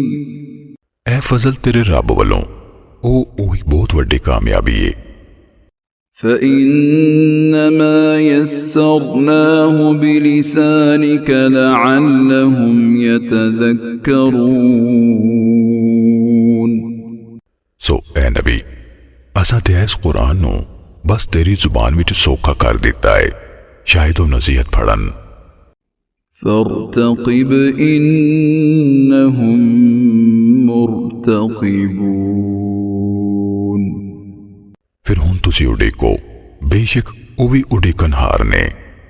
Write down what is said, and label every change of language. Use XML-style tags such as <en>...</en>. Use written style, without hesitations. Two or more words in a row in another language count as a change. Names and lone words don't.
<pa>اے فضل تیرے رب والوں او اوہی بہت وڈی کامیابی ہے.</pa> <ar>فإنما يسرناه بلسانك لعلهم يتذكرون</ar> <pa>سو اے نبی اساں تے اس قرآن نوں بس تیری زبان وچ سوکھا کر دتا ہے شاید وہ نصیحت پھڑن.</pa> <ar>فارتقب إنهم مرتقبون</ar> <pa>پھر ہن تسی اڈیکو بے شک وہ بھی اڈیکنہار نے.</pa>